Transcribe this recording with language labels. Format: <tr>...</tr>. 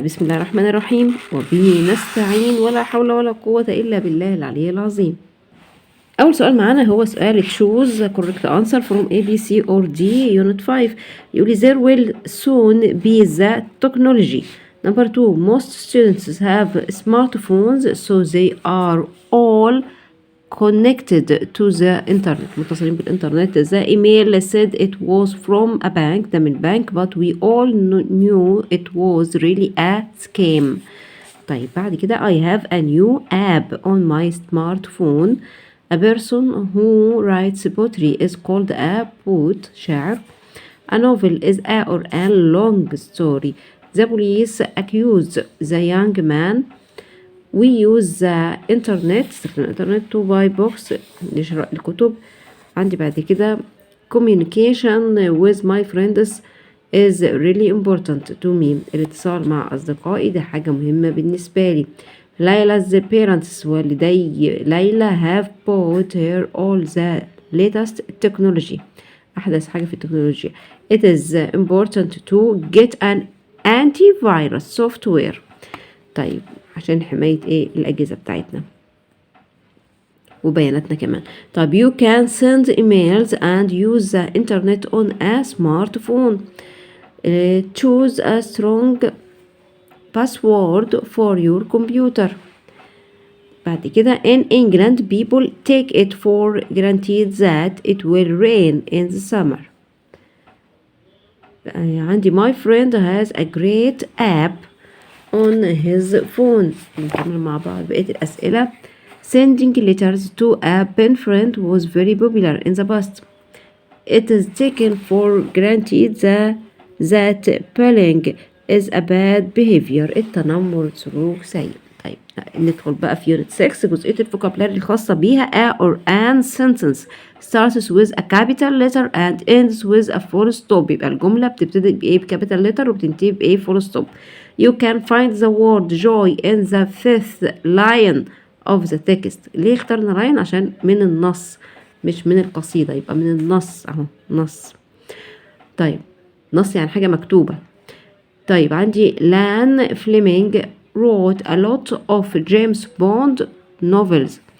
<ar>بسم الله الرحمن الرحيم، وبه نستعين، ولا حول ولا قوة إلا بالله العلي العظيم. أول سؤال معانا هو سؤال</ar> <en>choose correct answer from A, B, C or D unit 5.</en> <ar>يقولي</ar> <en>there will soon be the technology. Number 2, most students have smartphones so they are all connected to the internet.</en> <ar>متصلين بالإنترنت.</ar> <en>The email said it was from a bank.</en> <ar>ده من</ar> <en>bank but we all knew it was really a scam.</en> <ar>طيب بعد كده</ar> <en>I have a new app on my smartphone. A person who writes poetry is called a poet,</en> <ar>شاعر.</ar> <en>A novel is a or a long story. The police accused the young man. We use the internet,</en> <ar>استخدم الانترنت</ar> <en>to buy books،</en> <ar>لشراء الكتب. عندي بعد كده</ar> <en>communication with my friends is really important to me.</en> <ar>الاتصال مع أصدقائي ده حاجة مهمة بالنسبة لي.</ar> <en>Layla's parents</en> <ar>والدي ليلى</ar> <en>have bought her all the latest technology.</en> <ar>أحدث حاجة في التكنولوجيا.</ar> <en>It is important to get an antivirus software.</en> <ar>طيب عشان حماية ايه؟ الأجهزة بتاعتنا وبياناتنا كمان. طيب</ar> <en>you can send emails and use the internet on a smartphone. Choose a strong password for your computer.</en> <ar>بعد كده</ar> <en>in England people take it for granted that it will rain in the summer.</en> <ar>عندي</ar> <en>my friend has a great app on his phone.</en> <ar>نكمل مع بعض بقية الأسئلة.</ar> <en>Sending letters to a pen friend was very popular in the past. It is taken for granted that bullying is a bad behavior.</en> <ar>التنمر سلوك سيء. طيب ندخل بقى في يونت 6 جزئية الفوكابلاري الخاصة بيها.</ar> <en>A or an sentence starts with a capital letter and ends with a full stop.</en> <ar>يبقى الجملة بتبتدي بإيه؟ بكابيتال لتر وبتنتهي بإيه؟</ar> <en>full stop. You can find the word joy in the 5th line of the text.</en> <ar>ليه اخترنا line؟ عشان من النص مش من القصيدة، يبقى من النص اهو نص. طيب نص يعني حاجة مكتوبة. طيب عندي</ar> <en>لان Fleming wrote a lot of James Bond novels.</en>